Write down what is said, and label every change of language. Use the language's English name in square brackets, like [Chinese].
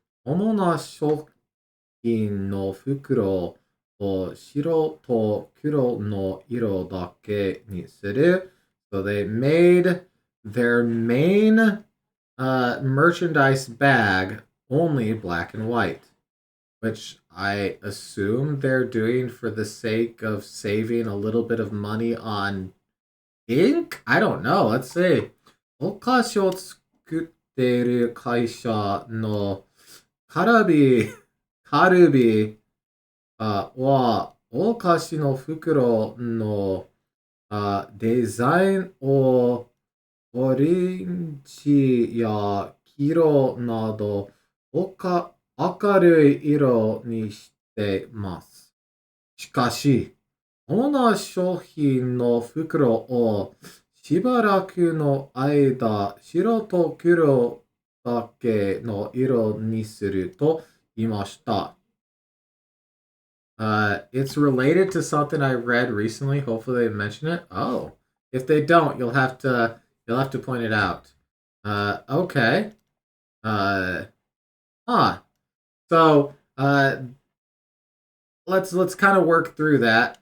[Japanese] 主な商品の袋を白と黒の色だけにする。 [English] So they made their main merchandise bag only black and white, which I assume they're doing for the sake of saving a little bit of money on ink? I don't know. Let's see. [Japanese] お菓子を作っている会社のカルビは、お菓子の袋のデザインをオレンジや黄色など明るい色にしています。しかし、主な商品の袋をしばらくの間、白と黒だけの色にすると言いました。 [English] It's related to something I read recently. Hopefully they mention it. Oh, if they don't, you'll have to point it out. Okay. Uh, huh. So, let's kind of work through that.